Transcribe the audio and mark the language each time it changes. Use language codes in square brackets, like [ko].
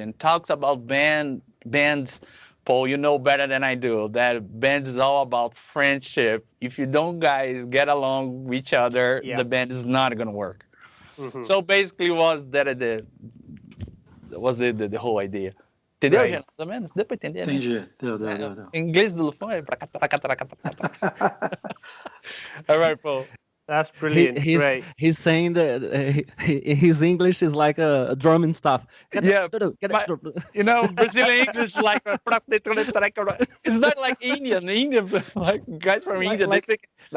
[en] And talks about bands, Paul, you know better than I do, that band is all about friendship. If you don't guys get along with each other, the band is not going to work. Mm-hmm. So basically was the whole idea. [pt] Entendeu, [en] Right. [pt] gente? Mais ou menos? Deu pra entender, né? Entendi. Deu. Em inglês do Lufão é pra cá, pra cá, pra cá, pra cá. [en] All right, Paul. That's brilliant. Great. He's saying that his English is like a drum and stuff. Yeah, Brazilian English like it's not like Indian. Indian like guys from India they speak.